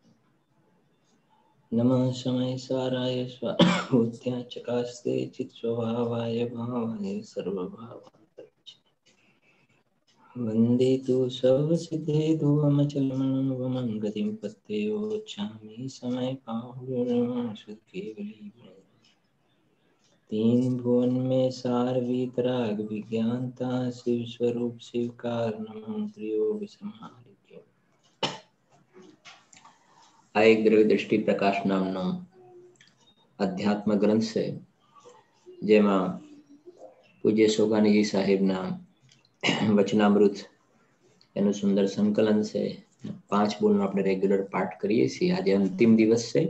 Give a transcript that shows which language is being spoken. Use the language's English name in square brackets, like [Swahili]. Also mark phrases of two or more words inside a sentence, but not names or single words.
[Sanskrit] नमः समय साराय स्वाभूत्या चकास्ते चित्स्वभावाय भावाय सर्वभावान्तरिक्षे वन्दे तु सर्वसिद्धे दुवमचलमणं गतिं पत्तेयोच्छामि समय पाहुर्नमः [Hindi] तीन भुवन में सार वीतराग विज्ञानता शिव स्वरूप शिवकार नमो त्रियोग संहारित्यो [Gujarati] આ એક દ્રવ્ય દ્રષ્ટિ પ્રકાશ નામનો અધ્યાત્મ ગ્રંથ છે, જેમાં પૂજ્ય સોગાનીજી સાહેબના વચનામૃત એનું સુંદર સંકલન છે. 5 બોલનો આપણે રેગ્યુલર પાઠ કરીએ છીએ. આજે અંતિમ દિવસ છે.